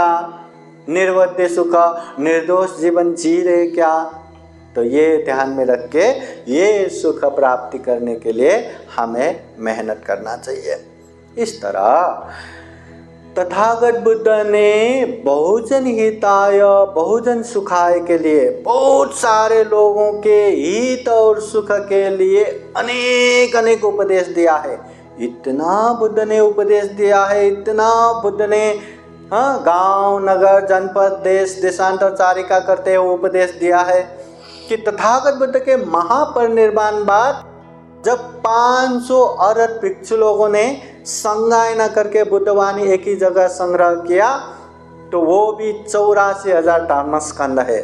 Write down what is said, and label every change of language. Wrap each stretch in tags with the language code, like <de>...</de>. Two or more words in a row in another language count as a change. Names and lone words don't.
<hi>निर्वध्य सुख, निर्दोष जीवन जी रहे क्या? तो ये ध्यान में रख के ये सुख प्राप्ति करने के लिए हमें मेहनत करना चाहिए। इस तरह तथागत बुद्ध ने</hi> <sa>बहुजन हिताय बहुजन सुखाय</sa> <hi>के लिए, बहुत सारे लोगों के हित और सुख के लिए अनेक अनेक उपदेश दिया है। इतना बुद्ध ने उपदेश दिया है, इतना बुद्ध ने गांव नगर जनपद देश देशांतर चारिका करते हुए उपदेश दिया है कि तथागत बुद्ध के महापरिनिर्वाण बाद जब 500 अरहत भिक्षु लोगों ने संगायना करके बुद्धवाणी एक ही जगह संग्रह किया, तो वो भी 84,000 धर्मस्कंद है।</hi>